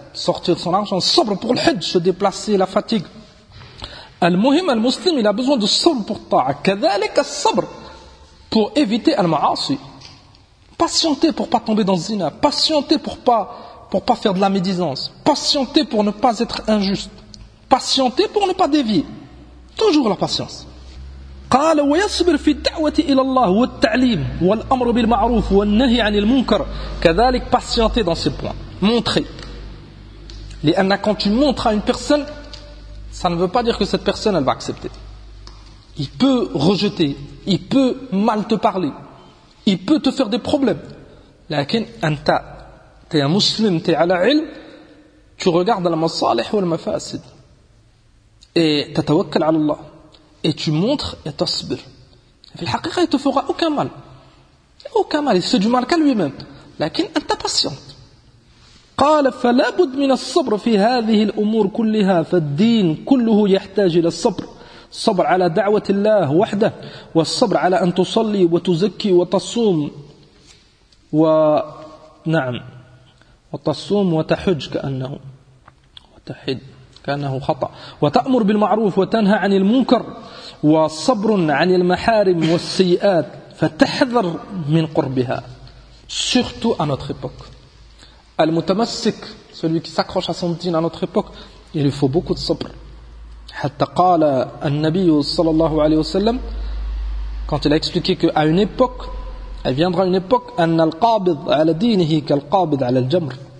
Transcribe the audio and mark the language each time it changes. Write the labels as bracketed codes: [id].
[fr] Sortir son argent, sabr pour le hajj, se déplacer, la fatigue. [ar] Al-muhim al-muslim, [fr] il a besoin de sabr pour ta'a. Kadhalik al-sabr pour éviter al-ma'asi. Patienter pour ne pas tomber dans zina. Patienter pour ne pas faire de la médisance. Patienter pour ne pas être injuste. Patienter pour ne pas dévier. Toujours la patience. [ar] قال ويصبر في الدعوة إلى الله والتعليم والأمر بالمعروف والنهي عن المنكر. [fr] Kadhalik patienter dans ces points. Montrer. لأن quand tu montres à une personne, ça ne veut pas dire que cette personne elle va accepter. Il peut rejeter, il peut mal te parler, il peut te faire des problèmes. [ar] لكن أنت [fr] t'es un musulman, t'es à la ilm, tu regardes la masalih ou la mafasid et t'attawakkal à Allah et tu montres et t'asbir. [ar] في الحقيقة [fr] il te fera aucun mal, aucun mal, il se fait du mal qu'à lui-même. [ar] لكن أنت patient. قال فلا بد من الصبر في هذه الأمور كلها فالدين كله يحتاج إلى الصبر صبر على دعوة الله وحده والصبر على أن تصلي وتزكي وتصوم ونعم وتصوم وتحج كأنه وتحد كأنه خطأ وتأمر بالمعروف وتنهى عن المنكر وصبر عن المحارم والسيئات فتحذر من قربها [fr] surtout à notre époque. Al-mutamassik, celui qui s'accroche à son din à notre époque, il lui faut beaucoup de sabr. Hatta qala an-nabi sallallahu alayhi wa sallam, quand il a expliqué qu'à une époque, il viendra une époque, [ar] anna al-qabid ala dinihi kal-qabid ala al-jamr.